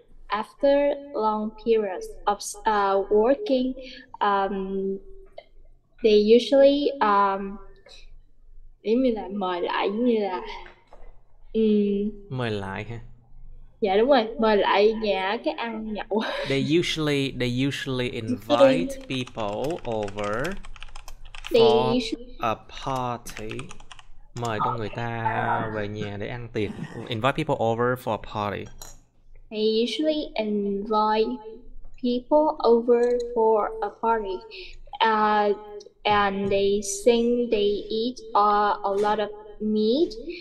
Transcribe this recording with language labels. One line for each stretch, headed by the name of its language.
English: After long periods of working, they usually
Vietnamese: giống như là mời lại, giống như là Mời lại ha. Dạ đúng rồi, mời lại nhà cái ăn nhậu.
English: They usually invite people over for a party.
Vietnamese: Mời con người ta về nhà để ăn tiệc.
English: Invite people over for a party. They usually invite people over for a party. And they sing, they eat a lot of meat.